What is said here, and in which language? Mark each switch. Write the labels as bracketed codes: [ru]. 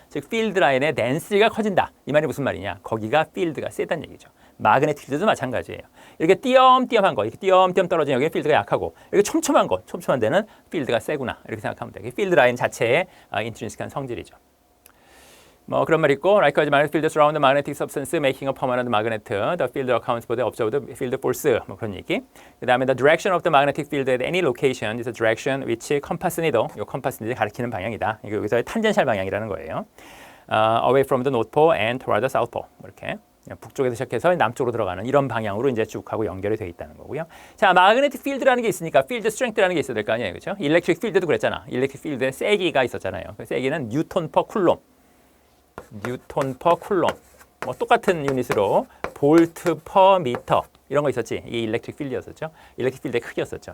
[ko] 즉 필드 라인의 덴시티가 커진다. 이 말이 무슨 말이냐? 거기가 필드가 세다는 얘기죠. 마그네틱 필드도 마찬가지예요. 이렇게 띄엄띄엄한 거, 이렇게 띄엄띄엄 떨어진 여기에 필드가 약하고, 이렇게 촘촘한 데는 필드가 세구나 이렇게 생각하면 돼요. 필드 라인 자체의 인트린식한 성질이죠. 뭐 그런 말 있고, [en] likewise magnetic field surround the magnetic substance making a permanent magnet. The field accounts for the observed field force. [ko] 뭐 그런 얘기. 그다음에 [en] the direction of the magnetic field at any location is a direction which compass needle, 요 compass needle [ko] 가리키는 방향이다. 이거 여기서의 탄젠셜 방향이라는 거예요. [en] Away from the north pole and toward the south pole. [ko] 이렇게 북쪽에서 시작해서 남쪽으로 들어가는 이런 방향으로 이제 쭉 하고 연결이 되어 있다는 거고요. 자, magnetic field라는 게 있으니까 field strength라는 게 있어야 될 거 아니에요, 그렇죠? electric field도 그랬잖아. electric field에 세기가 있었잖아요. 그 세기는 뉴턴 퍼 쿨롬. 뉴턴 퍼 쿨롬. 뭐 똑같은 유닛으로 볼트 퍼 미터 이런 거 있었지. 이게 일렉트릭 필드였었죠. 일렉트릭 필드의 크기였었죠.